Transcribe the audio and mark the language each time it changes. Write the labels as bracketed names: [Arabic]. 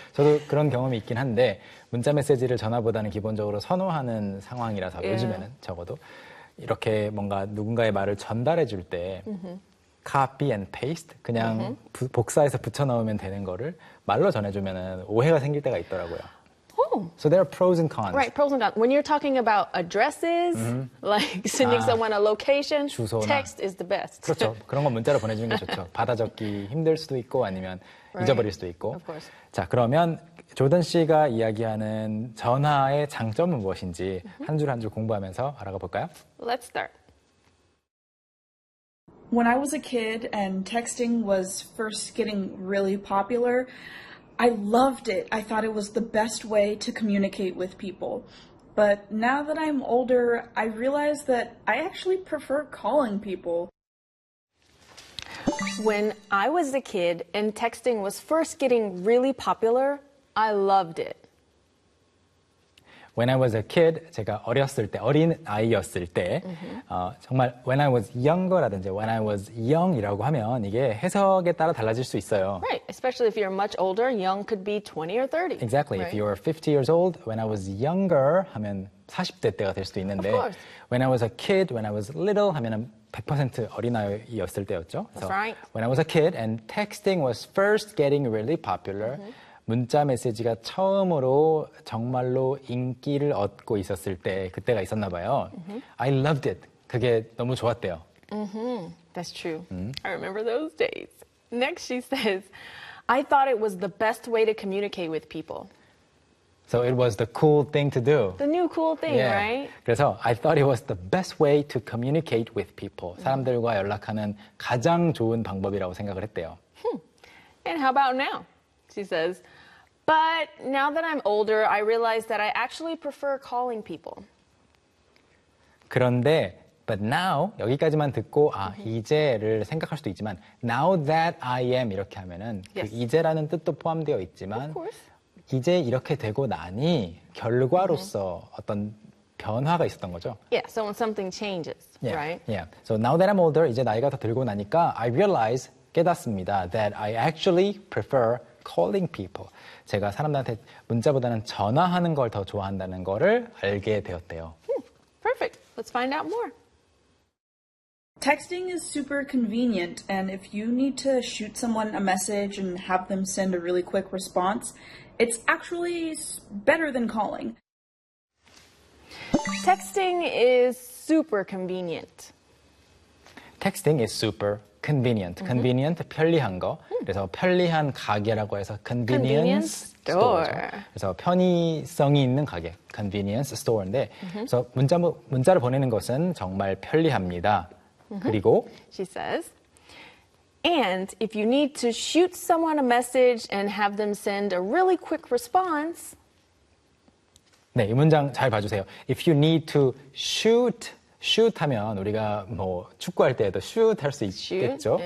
[Korean] 저도 그런 경험이 있긴 한데 문자 메시지를 전화보다는 기본적으로 선호하는 상황이라서 [English] yeah. [Korean] 요즘에는 적어도 이렇게 뭔가 누군가의 말을 전달해 줄 때 [English] copy and paste, [Korean] 그냥 복사해서 붙여넣으면 되는 거를 말로 전해주면 오해가 생길 때가 있더라고요. [English] So there are pros and cons. Right, pros and cons. When you're talking about addresses, like sending someone a location, [Korean] 주소나. [English] Text is the best. [Korean] 그렇죠. 그런 건 문자로 보내주는 게 좋죠. 받아 적기 힘들 수도 있고 아니면 [English] right. [Korean] 잊어버릴 수도 있고. [English] Of course. [Korean] 자, 그러면 조던 씨가 이야기하는 전화의 장점은 무엇인지 한 줄 한 줄 공부하면서 알아가 볼까요? [English] Let's start. When I was a kid and texting was first getting really popular, I loved it. I thought it was the best way to communicate with people. But now that I'm older, I realize that I actually prefer calling people. When I was a kid and texting was first getting really popular, I loved it. When I was a kid, [Korean] 제가 어렸을 때, 어린 아이였을 때, mm-hmm. 정말 [English] when I was younger라든지 when I was young이라고 [Korean] 하면 이게 해석에 따라 달라질 수 있어요. [English] Right, especially if you're much older, young could be 20 or 30. Exactly, right. If you were 50 years old, when I was younger [Korean] 하면 40대 때가 될 수도 있는데 [English] Of course. When I was a kid, when I was little [Korean] 하면 100% 어린아이였을 때였죠. [English] That's so, right. When I was a kid and texting was first getting really popular, mm-hmm. [Korean] 문자 메시지가 처음으로 정말로 인기를 얻고 있었을 때 그때가 있었나 봐요. [English] Mm-hmm. I loved it. [Korean] 그게 너무 좋았대요. [English] Mm-hmm. That's true. Mm-hmm. I remember those days. Next she says, I thought it was the best way to communicate with people. So it was the cool thing to do. The new cool thing, yeah. right? 그래서 I thought it was the best way to communicate with people. [Korean] 사람들과 연락하는 가장 좋은 방법이라고 생각을 했대요. [English] Hmm. And how about now? She says, but now that I'm older, I realize that I actually prefer calling people. [Korean] 그런데, [English] but now, [Korean] 여기까지만 듣고 아, mm-hmm. 이제를 생각할 수도 있지만 [English] now that I am [Korean] 이렇게 하면은 [English] yes. [Korean] 그 이제라는 뜻도 포함되어 있지만 [English] Of course. [Korean] 이제 이렇게 되고 나니 결과로서 mm-hmm. 어떤 변화가 있었던 거죠. [English] Yeah, so when something changes, yeah, right? Yeah. So now that I'm older, [Korean] 이제 나이가 더 들고 나니까 [English] I realize [Korean] 깨닫습니다 [English] that I actually prefer calling people. [Korean] 제가 사람들한테 문자보다는 전화하는 걸 더 좋아한다는 거를 알게 되었대요. [English] Perfect. Let's find out more. Texting is super convenient, and if you need to shoot someone a message and have them send a really quick response, it's actually better than calling. Texting is super convenient. Texting is super convenient. Mm-hmm. Convenient, [Korean] 편리한 거. [English] Mm. [Korean] 그래서 편리한 가게라고 해서 convenience store. 그래서 편의성이 있는 가게, convenience store인데 mm-hmm. 그래서 문자를 보내는 것은 정말 편리합니다. Mm-hmm. 그리고 [English] She says, and if you need to shoot someone a message and have them send a really quick response. [Korean] 네, 이 문장 잘 봐주세요. [English] If you need to shoot [Korean] 하면 우리가 뭐 축구할 때에도 shoot 할 수 있겠죠.